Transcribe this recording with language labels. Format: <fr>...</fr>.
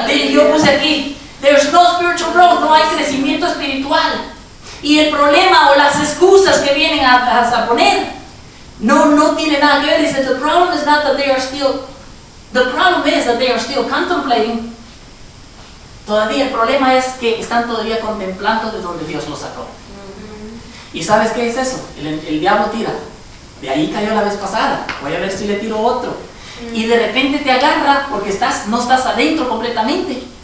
<es>Yo puse aquí,</es> <en>there's no spiritual growth,</en> <es>no hay crecimiento espiritual. Y el problema o las excusas que vienen a poner no tiene nada que ver. Dice,</es> <en>the problem is not that they are still, the problem is that they are still contemplating.</en> <es>Todavía el problema es que están todavía contemplando de donde Dios los sacó. ¿Y sabes qué es eso? El diablo tira. De ahí cayó la vez pasada. Voy a ver si le tiro otro. Y de repente te agarra porque no estás adentro completamente.</es>